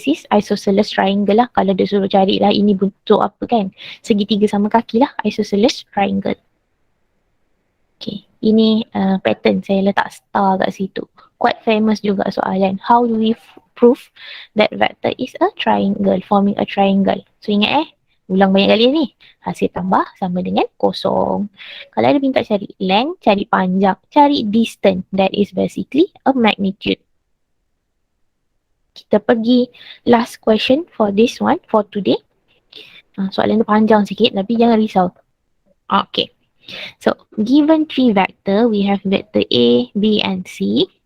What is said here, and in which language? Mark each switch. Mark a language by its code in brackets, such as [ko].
[en] This is isosceles triangle [ms] lah. Kalau dia suruh cari lah ini bentuk apa kan. Segitiga sama kaki lah. Isosceles triangle. Okay. Ini pattern saya letak star kat situ. [en] Quite famous [ms] juga soalan. [en] How do we prove that vector is a triangle, forming a triangle? [ms] So ingat ulang banyak kali ni. Hasil tambah sama dengan kosong. Kalau ada minta cari length, cari panjang, cari distance. [en] That is basically a magnitude. [ms] Kita pergi [en] last question for this one, for today. [ms] Soalan tu panjang sikit tapi jangan risau. [en] Okay. So, given 3 vector, we have vector A, B and C.